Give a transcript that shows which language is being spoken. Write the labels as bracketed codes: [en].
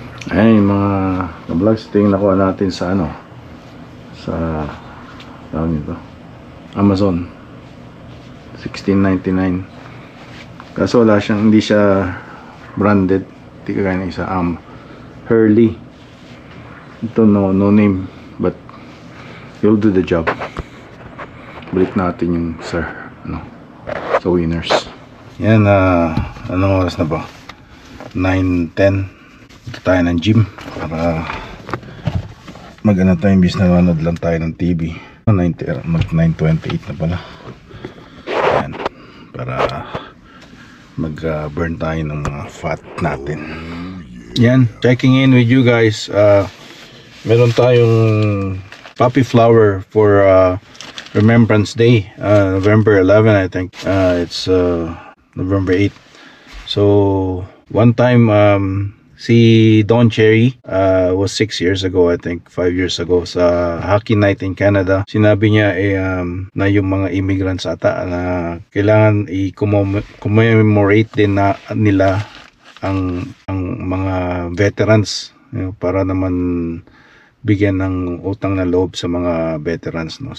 [tl] Ay mga vlogs, tingin nakuha natin sa sa tawag nito Amazon 16.99. Kaso wala siyang, hindi siya branded, hindi kagaya ng isa Hurley. Ito [en] no name, but you'll do the job. [tl] Balik natin yung sa Winners. Yan, anong oras na ba? 9:10. Ito tayo ng gym para tayo imbis na nanood lang tayo ng TV. 9:28 na pala. Yan, para mag-burn tayo ng mga fat natin. Yan, [en] checking in with you guys. [tl] Meron tayong [en] poppy flower for Remembrance Day, November 11 I think. It's November 8. So one time [tl] si [en] Don Cherry was 6 years ago, I think 5 years ago, [tl] sa [en] Hockey Night in Canada. [tl] Sinabi niya na yung mga immigrants ata na kailangan i-commemorate din na nila ang mga [en] veterans, [tl] para naman bigyan ng utang na loob sa mga veterans, no.